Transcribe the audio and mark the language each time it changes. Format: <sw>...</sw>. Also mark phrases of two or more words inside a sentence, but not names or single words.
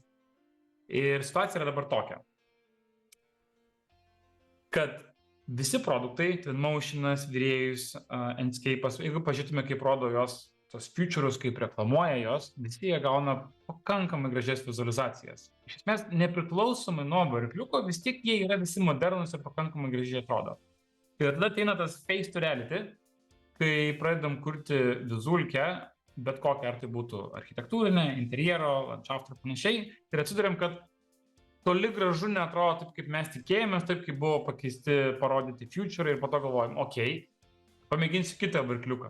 <lt>Ir situacija yra dabar tokia, kad visi produktai, Twinmotionas, Virėjus, Enscape'as, jeigu pažiūrėtume, kaip rodo jos tos feature'us, kaip reklamuoja jos, visi jie gauna pakankamai gražias vizualizacijas. Iš esmės, nepriklausomai nuo varikliuko, vis tiek jie yra visi modernus ir pakankamai gražiai atrodo. Ir tada ateina tas</lt> <en>face to reality,</en> <lt>kai pradedam kurti vizulkę, bet kokią, ar tai būtų architektūrinė, interjero, landšafto ir panašiai, ir atsiduriam, kad toli gražu neatrodo taip, kaip mes tikėjomės, taip, kaip buvo pakeisti, parodyti feature ir po to galvojom, pamėginsiu kitą varikliuką.</lt>